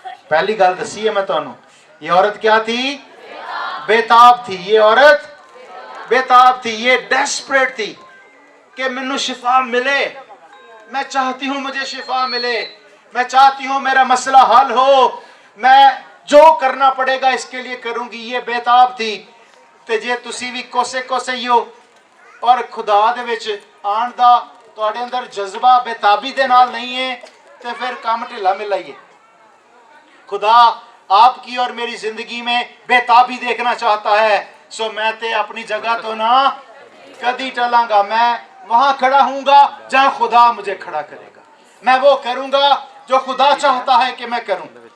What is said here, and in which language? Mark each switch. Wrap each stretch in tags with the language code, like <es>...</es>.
<hi>पहली गल दसी है मैं तुहानू, ये औरत क्या थी? बेताब थी। ये औरत बेताब थी, ये डेस्परेट थी कि मैनू शिफा मिले, मैं चाहती हूँ मुझे शिफा मिले, मैं चाहती हूँ मेरा मसला हल हो, मैं जो करना पड़ेगा इसके लिए करूँगी। ये बेताब थी।</hi> <pa>ਤੇ ਜੇ ਤੁਸੀਂ ਵੀ ਕੋਸੇ ਹੀ ਹੋ ਔਰ ਖੁਦਾ ਦੇ ਵਿੱਚ ਆਉਣ ਦਾ ਤੁਹਾਡੇ ਅੰਦਰ ਜਜ਼ਬਾ ਬੇਤਾਬੀ ਦੇ ਨਾਲ ਨਹੀਂ ਹੈ ਤੇ ਫਿਰ ਕੰਮ ਢਿੱਲਾ ਮਿਲਾ ਹੀ है।</pa> <hi>खुदा आपकी और मेरी जिंदगी में बेताबी देखना चाहता है।</hi> <pa>सो मैं ते अपनी जगह तो ना कदी टलांगा,</pa> <hi>मैं वहां खड़ा हूँगा जहाँ खुदा मुझे खड़ा करेगा, मैं वो करूँगा जो खुदा चाहता है कि मैं करूँ।</hi>